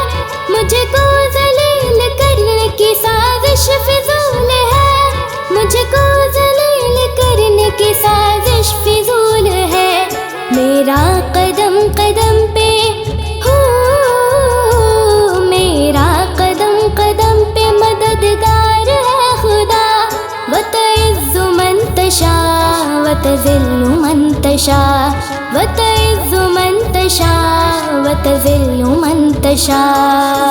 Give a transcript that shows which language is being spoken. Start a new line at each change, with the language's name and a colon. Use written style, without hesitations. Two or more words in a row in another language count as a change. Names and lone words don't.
Hindi: मुझको ज़लील करने की साजिश फिजूल है, मुझको ज़लील करने की साजिश फिजूल है। मेरा कदम कदम पे हो, मेरा कदम कदम पे मददगार है खुदा।
Arabic: وتعز من تشاء وتذل من تشاء وتعز من تشاء وتذل من تشاء.